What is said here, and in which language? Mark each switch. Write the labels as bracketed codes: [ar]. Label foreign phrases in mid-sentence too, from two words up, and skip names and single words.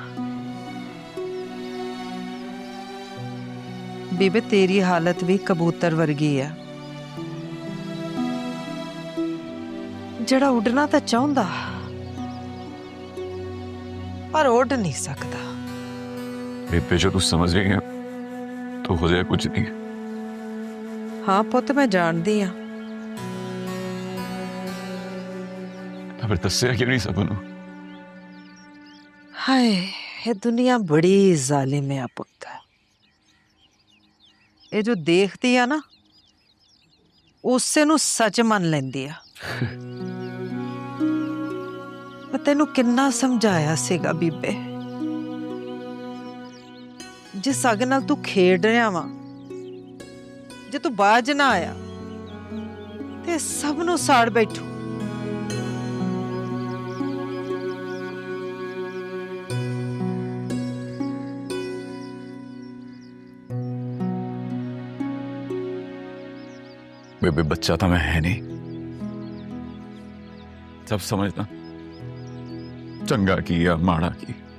[pa] ਬੀਬੇ ਤੇਰੀ ਹਾਲਤ ਵੀ ਕਬੂਤਰ ਵਰਗੀ ਆ, ਜਿਹੜਾ ਉੱਡਣਾ ਤਾਂ ਚਾਹੁੰਦਾ ਪਰ ਉੱਡ ਨਹੀਂ ਸਕਦਾ। [hi] बेबे जो तू समझ रही है तो हो जाए कुछ नहीं। [pa] ਹਾਂ ਪੁੱਤ ਮੈਂ ਜਾਣਦੀ ਆ। ਫਿਰ ਦੱਸਿਆ ਕਿਉਂ ਨਹੀਂ ਸਭ ਨੂੰ? ਹਾਏ ਇਹ ਦੁਨੀਆ ਬੜੀ ਜ਼ਾਲਿਮ ਆ ਪੁੱਤ। ਇਹ ਜੋ ਦੇਖਦੀ ਆ ਨਾ ਉਸੇ ਨੂੰ ਸੱਚ ਮੰਨ ਲੈਂਦੀ ਆ। ਮੈਂ ਤੈਨੂੰ ਕਿੰਨਾ ਸਮਝਾਇਆ ਸੀਗਾ ਬੀਬੇ, ਜਿਸ ਅੱਗ ਨਾਲ ਤੂੰ ਖੇਡ ਰਿਹਾ ਵਾ, ਜੇ ਤੂੰ ਬਾਜ ਨਾ ਆਇਆ ਤੇ ਸਭ ਨੂੰ ਸਾੜ ਬੈਠੂ। [hi] बेबे बच्चा तो मैं है नहीं, सब समझता [pa] ਚੰਗਾ ਕੀ ਜਾਂ ਮਾੜਾ ਕੀ।